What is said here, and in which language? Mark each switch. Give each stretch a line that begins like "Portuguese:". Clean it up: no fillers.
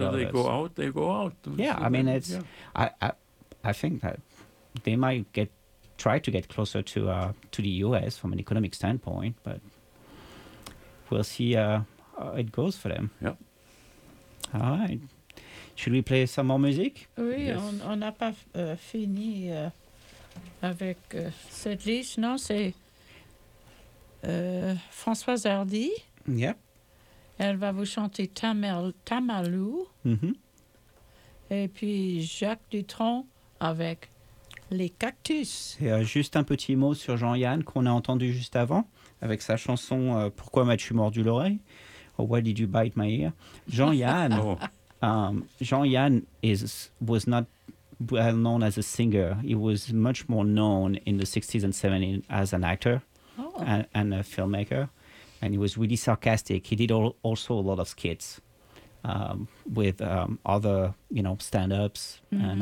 English: I mean, so others. They go out. Yeah, so I mean, it's yeah. I think that they might try to get closer to the US from an economic standpoint, but we'll see how it goes for them. Yeah. All right. Should we play some more music? Oui, yes.
French: on n'a pas fini avec cette liste, non? C'est Françoise Hardy.
English: Yep.
French: Elle va vous chanter Tamalou. Mm-hmm. Et puis Jacques Dutronc avec Les Cactus. Et juste un petit mot sur Jean-Yann qu'on a entendu juste avant avec sa chanson Pourquoi m'as-tu mordu l'oreille?
English: Or Why Did You Bite My Ear? Jean-Yann. Oh. Jean-Yann was not well known as a singer. He was much more known in the 60s and 70s as an actor and a filmmaker. And he was really sarcastic. He did also a lot of skits with other, you know, stand-ups. Mm-hmm.